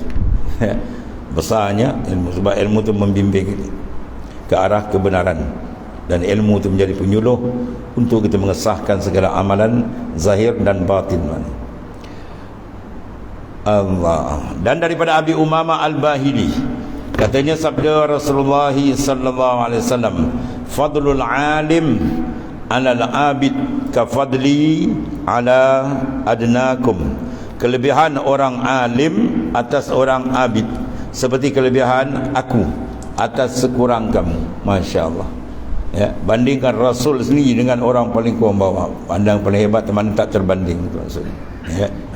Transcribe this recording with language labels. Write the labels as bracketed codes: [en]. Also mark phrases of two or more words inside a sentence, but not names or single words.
[ms] Besarnya ilmu, sebab ilmu tu membimbing ke arah kebenaran, dan ilmu itu menjadi penyuluh untuk kita mengesahkan segala amalan zahir dan batin. Allah. Dan daripada Abi Umamah Al-Bahili, katanya sabda Rasulullah [ar] صلى الله عليه وسلم, فضل العالم على العابد كفضلي على أدناكم. [ms] Kelebihan orang alim atas orang abid seperti kelebihan aku atas sekurang kamu. [ar] ما شاء الله. [ms] Ya, bandingkan Rasul sendiri dengan orang paling kurang bawah. Pandang paling hebat teman tak terbanding tu maksudnya. Ya.